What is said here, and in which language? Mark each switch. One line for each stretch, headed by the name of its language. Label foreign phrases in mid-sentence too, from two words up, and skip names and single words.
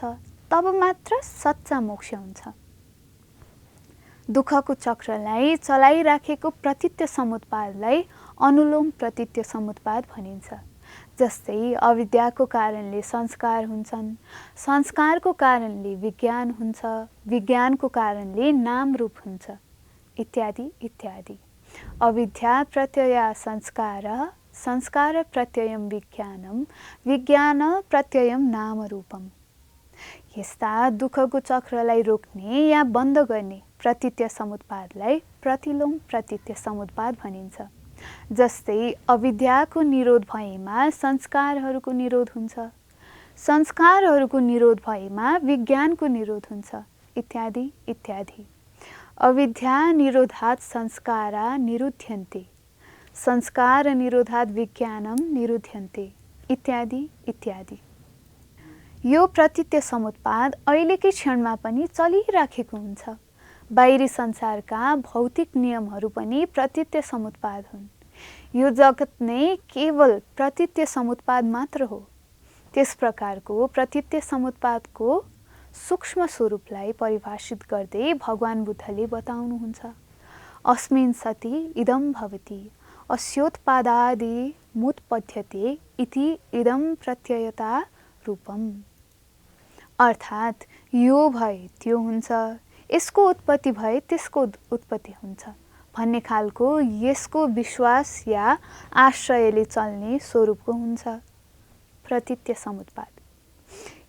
Nepali: तब मात्र सच्चा मोक्ष हुन्छ। दुःखको चक्रलाई चलाइराखेको प्रतीत्य समुत्पादलाई अनुलोम प्रतीत्य समुत्पाद भनिन्छ। जस्तै अविद्याको कारणले संस्कार हुन्छन्, संस्कारको कारणले विज्ञान हुन्छ, विज्ञानको कारणले नाम रूप हुन्छ, इत्यादि इत्यादि।
Sanskrit: अविद्या प्रत्यय संस्कार, संस्कार प्रत्ययम विज्ञानम, विज्ञान प्रत्ययम नाम रूपम।
Nepali: यस्ता दुःखको चक्रलाई रोक्ने या बन्द गर्ने प्रतीत्य समुत्पादलाई प्रतिलोम प्रतीत्य समुत्पाद भनिन्छ। जस्तै अविद्याको निरोध भएमा संस्कारहरूको निरोध हुन्छ, संस्कारहरूको निरोध भएमा विज्ञानको निरोध हुन्छ, इत्यादि इत्यादि।
Sanskrit: अविद्या निरोधात् संस्कारा निरुध्यन्ते, संस्कार निरोधात् विज्ञानम निरुध्यन्ते, इत्यादि इत्यादि।
Nepali: यो प्रतीत्य समुत्पाद अहिलेकै क्षणमा पनि चलिराखेको हुन्छ। बाहिरी संसारका भौतिक नियमहरू पनि प्रतीत्य समुत्पाद हुन्। यो जगत नै केवल प्रतीत्य समुत्पाद मात्र हो। त्यस प्रकारको प्रतीत्य समुत्पादको सूक्ष्म स्वरूपलाई परिभाषित गर्दै भगवान बुद्धले बताउनुहुन्छ,
Sanskrit: अस्मिन् सति इदं भवति, अस्योत्पादादि मुत्पद्यते इति इदं प्रत्ययता रूपम।
Nepali: अर्थात् यो भए त्यो हुन्छ, यसको उत्पत्ति भए त्यसको उत्पत्ति हुन्छ भन्ने खालको यसको विश्वास या आश्रयले चल्ने स्वरूपको हुन्छ प्रतीत्य समुत्पाद।